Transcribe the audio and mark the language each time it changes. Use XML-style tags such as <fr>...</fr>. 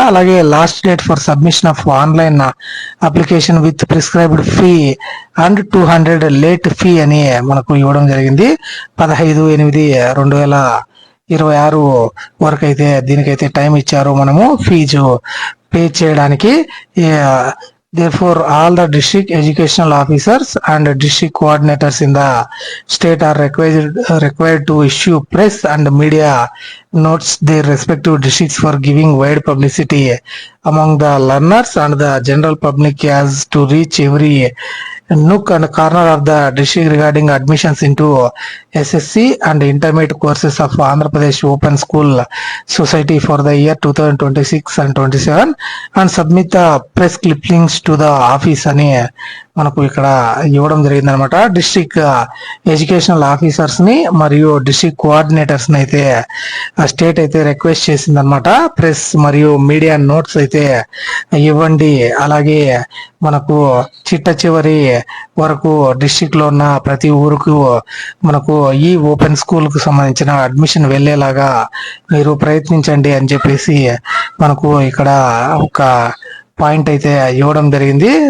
<te>అలాగే</te> <en>last date for submission of online application with prescribed fee and 200 late fee</en> <te>అని మనకు ఇవ్వడం జరిగింది. 15/8/2026 వరకు అయితే దీనికైతే టైం ఇచ్చారు మనము ఫీజు పే చేయడానికి.</te> <en>Therefore, all the district educational officers and district coordinators in the state are required to issue press and media notes their respective districts for giving wide publicity among the learners and the general public as to reach every nook and corner of the district regarding admissions into SSC and intermediate courses of Andhra Pradesh Open School Society for the year 2026 and 27 and submit the press clippings to the office</en> <te>అని మనకు ఇక్కడ ఇవ్వడం జరిగింది అనమాట. District educational officers ని మరియు district coordinators ని అయితే స్టేట్ అయితే రిక్వెస్ట్ చేసింది అనమాట. ప్రెస్ మరియు మీడియా నోట్స్ అయితే ఇవ్వండి. అలాగే మనకు చిట్ట చివరి వరకు డిస్ట్రిక్ట్ లో ఉన్న ప్రతి ఊరుకు మనకు ఈ ఓపెన్ స్కూల్ కు సంబంధించిన అడ్మిషన్ వెళ్ళేలాగా మీరు ప్రయత్నించండి అని చెప్పేసి మనకు ఇక్కడ ఒక పాయింట్ అయితే ఇవ్వడం జరిగింది.</te>